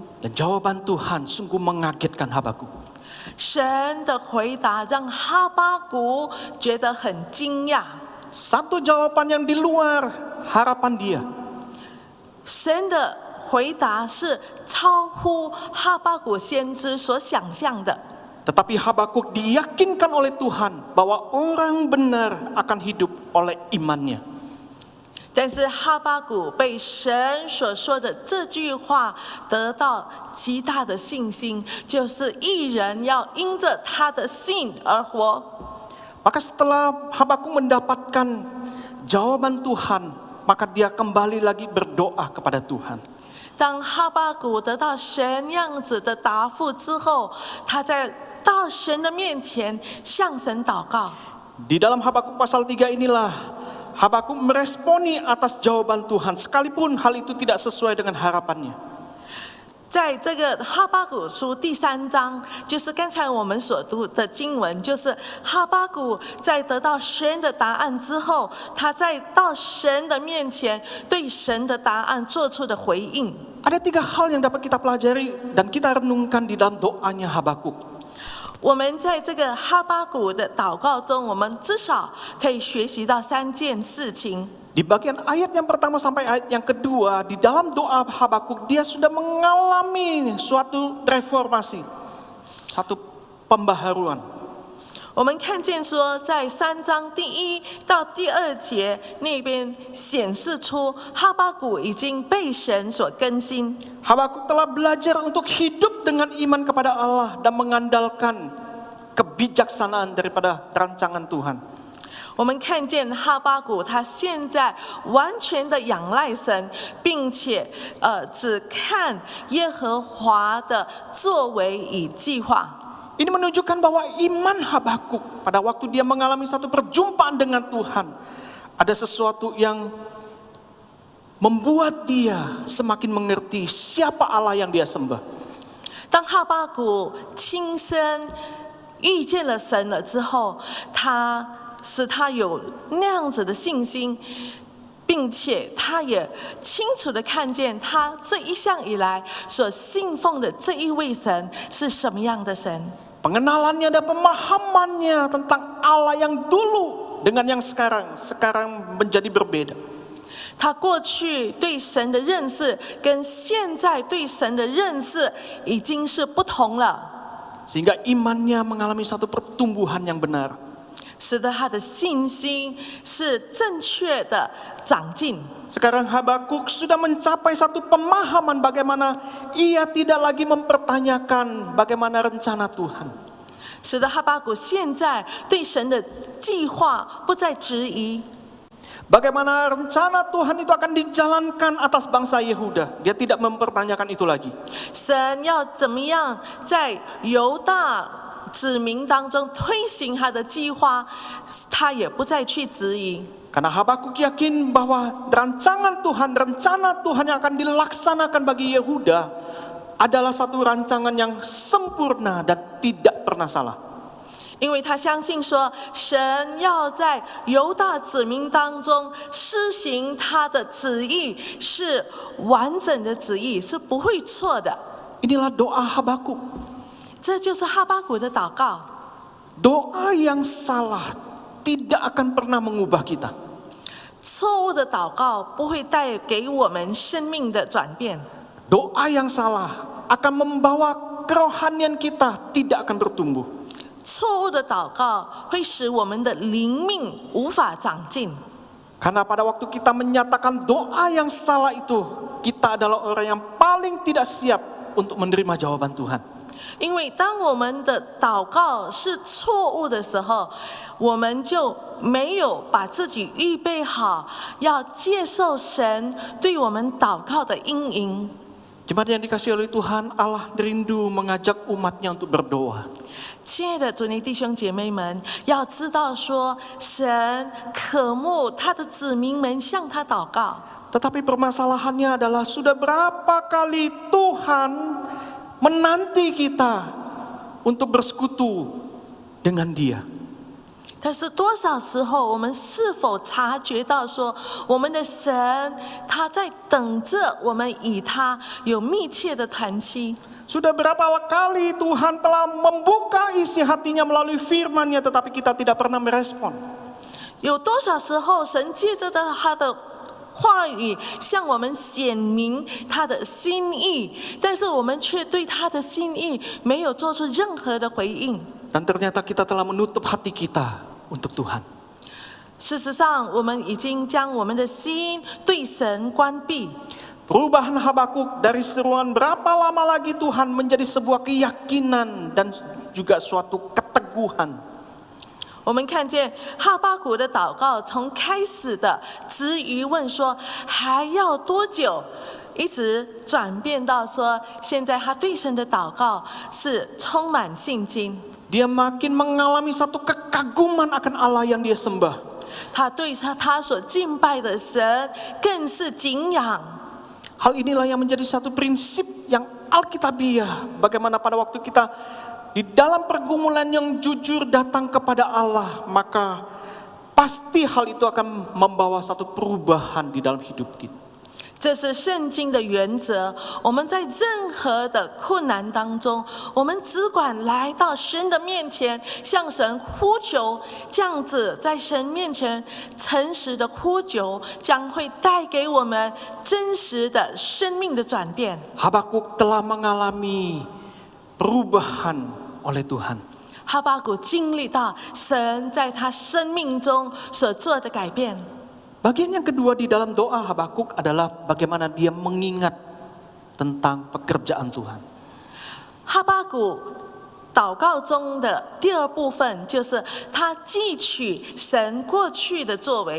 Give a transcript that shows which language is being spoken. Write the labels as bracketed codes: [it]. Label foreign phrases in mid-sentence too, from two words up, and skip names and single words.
[id] Dan jawaban Tuhan sungguh mengagetkan Habakuk. [zh] 神的回答让哈巴谷觉得很惊讶， [id] Satu jawaban yang di luar harapan dia. [zh] 神的回答是超乎哈巴谷先知所想象的。 [id] Tetapi Habakuk diyakinkan oleh Tuhan bahwa orang benar akan hidup oleh imannya. [zh] 但是哈巴谷被神所说的这句话得到极大的信心，就是义人要因着他的信而活。 [id] Maka setelah Habakuk mendapatkan jawaban Tuhan, maka dia kembali lagi berdoa kepada Tuhan. [zh] 当哈巴谷得到神样子的答复之后，他在到神的面前向神祷告。 [id] Di dalam Habakuk pasal 3 inilah Habakuk meresponi atas jawaban Tuhan sekalipun hal itu tidak sesuai dengan harapannya. [zh] 在这个哈巴谷书第3章，就是刚才我们所读的经文，就是哈巴谷在得到神的答案之后，他在到神的面前对神的答案做出的回应。 [id] Ada 3 hal yang dapat kita pelajari dan kita renungkan di dalam doanya Habakuk. [zh] 我们在这个哈巴谷的祷告中，我们至少可以学习到3件事情。 [id] Di bagian ayat yang pertama sampai ayat yang kedua, di dalam doa Habakuk dia sudah mengalami suatu reformasi, satu pembaharuan. [zh] 我们看见说，在3章第1到第2节那边显示出哈巴谷已经被神所更新。 [id] Habakuk telah belajar untuk hidup dengan iman kepada Allah dan mengandalkan kebijaksanaan daripada rancangan Tuhan. [zh] 我们看见哈巴谷他现在完全的仰赖神，并且只看耶和华的作为与计划。 [id] Ini menunjukkan bahwa iman Habakuk pada waktu dia mengalami satu perjumpaan dengan Tuhan, ada sesuatu yang membuat dia semakin mengerti siapa Allah yang dia sembah. [zh] 当哈巴谷亲身遇见了神了之后，他使他有那样子的信心，并且他也清楚的看见他这一向以来所信奉的这一位神是什么样的神。 [id] Pengenalannya dan pemahamannya tentang Allah yang dulu dengan yang sekarang menjadi berbeda. [zh] 他过去对神的认识跟现在对神的认识已经是不同了， [id] Sehingga imannya mengalami satu pertumbuhan yang benar. [zh] 使得他的信心是正确的长进。 [id] Sekarang Habakuk sudah mencapai satu pemahaman bagaimana ia tidak lagi mempertanyakan bagaimana rencana Tuhan. [zh] 使得哈巴谷现在对神的计划不再质疑， [id] Bagaimana rencana Tuhan itu akan dijalankan atas bangsa Yehuda. Dia tidak mempertanyakan itu lagi. [zh] 神要怎么样在犹大子民当中推行他的计划，他也不再去质疑。 [id] Karena Habakuk yakin bahwa rencana Tuhan yang akan dilaksanakan bagi Yehuda adalah satu rancangan yang sempurna dan tidak pernah salah. [zh] 因为他相信说，神要在犹大子民当中施行他的旨意，是完整的旨意，是不会错的。 [id] Inilah doa Habakuk. [zh] 这就是哈巴谷的祷告。 [id] Doa yang salah tidak akan pernah mengubah kita. [zh] 错误的祷告不会带给我们生命的转变。 [id] Doa yang salah akan membawa kerohanian kita tidak akan bertumbuh. [zh] 错误的祷告会使我们的灵命无法长进。 [id] Karena pada waktu kita menyatakan doa yang salah itu, kita adalah orang yang paling tidak siap untuk menerima jawaban Tuhan. [zh] 因为当我们的祷告是错误的时候，我们就没有把自己预备好，要接受神对我们祷告的应允。 [id] Jemaat yang dikasihi oleh Tuhan, Allah rindu mengajak umatnya untuk berdoa. [zh] 亲爱的主内弟兄姐妹们，要知道说，神渴慕他的子民们向他祷告。 [id] Tetapi permasalahannya adalah sudah berapa kali Tuhan menanti kita untuk bersekutu dengan Dia. [zh] 但是多少时候，我们是否察觉到说，我们的神他在等着我们与他有密切的团契？ [id] Sudah berapa kali Tuhan telah membuka isi hatinya melalui firman-Nya, tetapi kita tidak pernah merespon. [zh] 有多少时候，神借着他的话语向我们显明他的心意，但是我们却对他的心意没有做出任何的回应。 [id] Dan ternyata kita telah menutup hati kita untuk Tuhan. [zh] 事实上，我们已经将我们的心对神关闭。 [id] Perubahan Habakuk dari seruan berapa lama lagi Tuhan menjadi sebuah keyakinan dan juga suatu keteguhan. [zh] 我们看见哈巴谷的祷告从开始的质疑问说还要多久，一直转变到说现在他对神的祷告是充满信心。 [id] Dia makin mengalami satu kekaguman akan Allah yang dia sembah. [zh] 他对他所敬拜的神更是敬仰。 [id] Hal inilah yang menjadi satu prinsip yang Alkitabiah. Bagaimana pada waktu kita di dalam pergumulan yang jujur datang kepada Allah, maka pasti hal itu akan membawa satu perubahan di dalam hidup kita. [zh] 这是圣经的原则。我们在任何的困难当中，我们只管来到神的面前，向神呼求。这样子在神面前诚实的呼求，将会带给我们真实的生命的转变。 [id] Habakuk telah mengalami perubahan oleh Tuhan. [zh] 哈巴谷经历到神在他生命中所做的改变。 [id] Bagian yang kedua di dalam doa Habakuk adalah bagaimana dia mengingat tentang pekerjaan Tuhan. [zh] 哈巴谷祷告中的第二部分，就是他记取神过去的作为。